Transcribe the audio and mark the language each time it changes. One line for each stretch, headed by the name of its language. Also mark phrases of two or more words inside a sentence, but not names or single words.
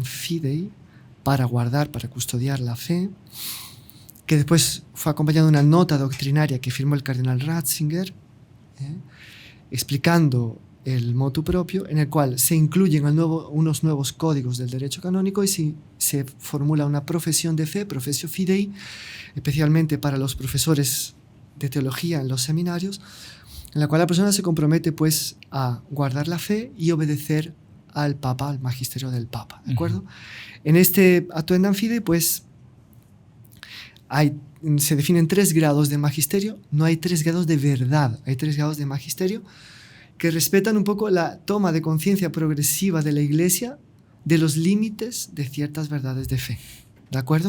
Spanish: Fidei, para guardar, para custodiar la fe, que después fue acompañado de una nota doctrinaria que firmó el cardenal Ratzinger, explicando el
Latin: motu propio,
Spanish: en el cual se incluyen unos nuevos códigos del derecho canónico y se formula una profesión de fe,
Latin: professio fidei,
Spanish: especialmente para los profesores de teología en los seminarios, en la cual la persona se compromete pues a guardar la fe y obedecer al Papa, al magisterio del Papa, ¿de acuerdo? En este Actuendam Fidei pues se definen 3 grados de magisterio, no hay 3 grados de verdad, hay 3 grados de magisterio que respetan un poco la toma de conciencia progresiva de la Iglesia de los límites de ciertas verdades de fe, ¿de acuerdo?